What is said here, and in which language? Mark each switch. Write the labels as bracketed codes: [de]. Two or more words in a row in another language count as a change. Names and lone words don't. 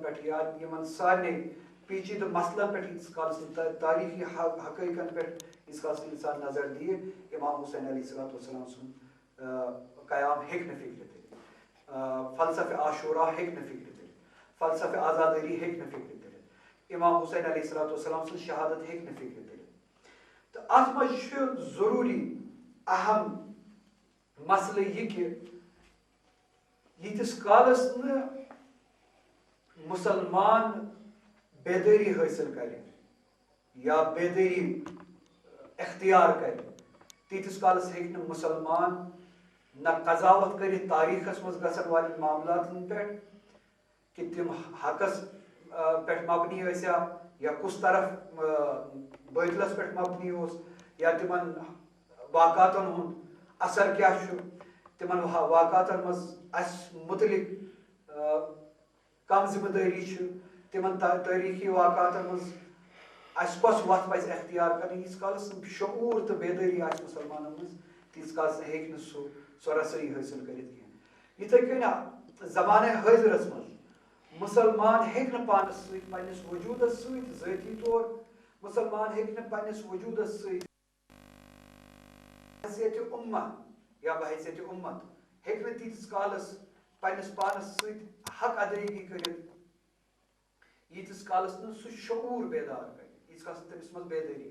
[ks] پہ یا یمن سارے پیچیدہ مسئلن پہ ییتس کالس تاریخی حقائقن پہ ییتس کالس انسان نظر دیے امام حسین علیہ السلام سن قیام ہیکہ نہ فکر تلت فلسفہ عاشورہ ہیکہ نہ فکر تلت فلسفہ آزاداری ہیکہ نہ فکر تلت امام حسین علیہ السلام سن شہادت ہیکہ نہ فکر تلت تو ات مجھ ضروری اہم مسئلہ یہ کہ ییتس کالس نہ مسلمان بیداری حاصل کرے یا بیداری اختیار کرے تیتس کالس ہیکہ مسلمان نہ قضاوت کرت تاریخس مز گژھن والن معاملاتن پہ کہ تم حقس پہ مبنی ٲسیا یا کس طرف باطلس پہ مبنی اوس یا تمن واقعاتن ہند اثر کیا تمن واقعاتن مز اس متعلق کم ذمہ داری تمن تاریخی واقعاتن مز اس کس وت پز اختیار کریں ییتس کالس شعور تو بیداری آس مسلمانن مز تیتس کالس ہیکہ سہ رسائی حاصل کرت کہین یتھے کن زمانہ حاضرس مز مسلمان ہیکہ پانس ست پنس وجودس ست ذاتی طور مسلمان ہیکہ پنس وجودس ست بحیثیت امہ یا بحیثیت امت ہیکہ تیتس کالس پنس پانس ست حق ادائیگی کرت ییتس کالس نہ سہ شعور بیدار کر ییتس کالس تمس مز بیداری